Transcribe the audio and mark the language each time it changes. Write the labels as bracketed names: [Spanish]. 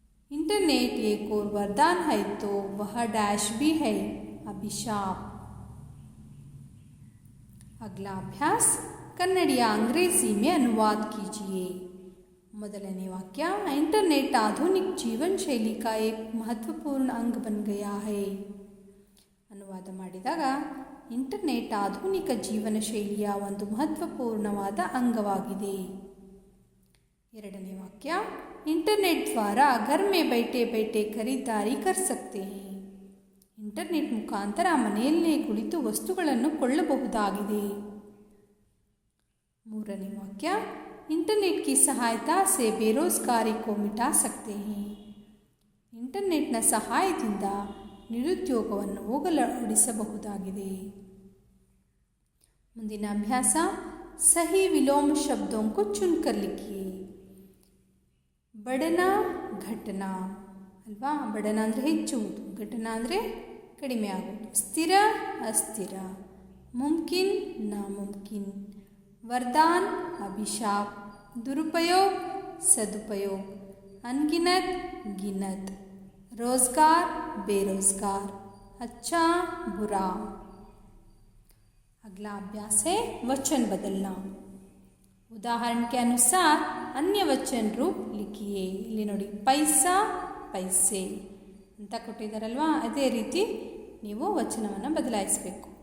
[Hindi] Internet एक और वरदान है तो वह डैश भी है, अभिशाप. अगला अभ्यास कन्नड़ या अंग्रेजी में अनुवाद कीजिए. [Kannada] ಮೊದಲನೇ ವಾಕ್ಯ [Hindi] इंटरनेट आधुनिक जीवन शैली का एक महत्वपूर्ण अंग बन गया है. [Kannada] ಅನುವಾದ ಮಾಡಿದಾಗ ಇಂಟರ್ನೆಟ್ ಆಧುನಿಕ ಜೀವನ ಶೈಲಿಯ ಒಂದು ಮಹತ್ವಪೂರ್ಣವಾದ ಅಂಗವಾಗಿದೆ. ಎರಡನೇ ವಾಕ್ಯ [Hindi] ಇಂಟರ್ನೆಟ್ द्वारा घर में बैठे बैठे खरीदारी कर सकते हैं. [Kannada] ಇಂಟರ್ನೆಟ್ ಮುಖಾಂತರ ಮನೆಯಲ್ಲೇ ಕುಳಿತು ವಸ್ತುಗಳನ್ನು ಕೊಳ್ಳಬಹುದಾಗಿದೆ. ಮೂರನೇ ವಾಕ್ಯ [Hindi] इंटरनेट की सहायता से बेरोजगारी को मिटा सकते हैं. [Kannada] ಇಂಟರ್ನೆಟ್ನ ಸಹಾಯದಿಂದ ನಿರುದ್ಯೋಗವನ್ನು ಹೋಗಲಾಡಿಸಬಹುದಾಗಿದೆ. ಮುಂದಿನ ಅಭ್ಯಾಸ [Hindi] सही विलोम शब्दों को चुनकर लिखिए. बढ़ना घटना ಅಲ್ವಾ? [Kannada] बढ़ना ಅಂದರೆ ಹೆಚ್ಚುವುದು, घटना ಅಂದರೆ ಕಡಿಮೆ ಆಗುವುದು. [Hindi] ಸ್ಥಿರ ಅಸ್ಥಿರ, मुमकिन नामुमकिन, वरदान अभिशाप, दुरुपयोग सदुपयोग, अनगिनत गिनत, रोजगार बेरोजगार, अच्छा बुरा. अगला अभ्यास है वचन बदलना. उदाहरण के अनुसार अन्य वचन रूप लिखिए. [Kannada] ಇಲ್ಲಿ ನೋಡಿ ಪೈಸಾ ಪೈಸೆ ಅಂತ ಕೊಟ್ಟಿದ್ದಾರಲ್ವಾ, ಅದೇ ರೀತಿ ನೀವು ವಚನವನ್ನು ಬದಲಾಯಿಸಬೇಕು.